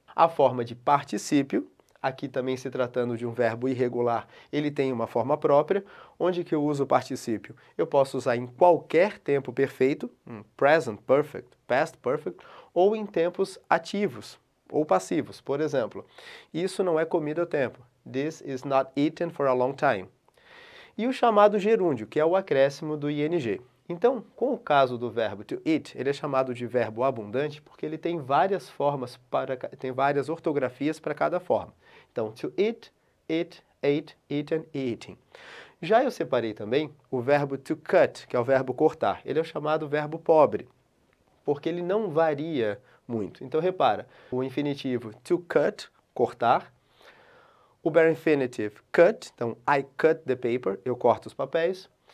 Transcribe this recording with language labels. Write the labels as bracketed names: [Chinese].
[Portuguese] A forma de particípio, aqui também se tratando de um verbo irregular, ele tem uma forma própria. Onde que eu uso o particípio? Eu posso usar em qualquer tempo perfeito, present perfect, past perfect, ou em tempos ativos ou passivos. Por exemplo, isso não é comido a tempo. [English] This is not eaten for a long time. [Portuguese] E o chamado gerúndio, que é o acréscimo do ing. Então, com o caso do verbo to eat, ele é chamado de verbo abundante porque ele tem várias formas, tem várias ortografias para cada forma. [English] Então, to eat, eat, ate, eaten e eating. [Portuguese] Já eu separei também o verbo to cut, que é o verbo cortar. Ele é o chamado verbo pobre, porque ele não varia muito. Então, repara, o infinitivo to cut, cortar. O bare infinitive, cut, então, [English] I cut the paper, [Portuguese] eu corto os papéis.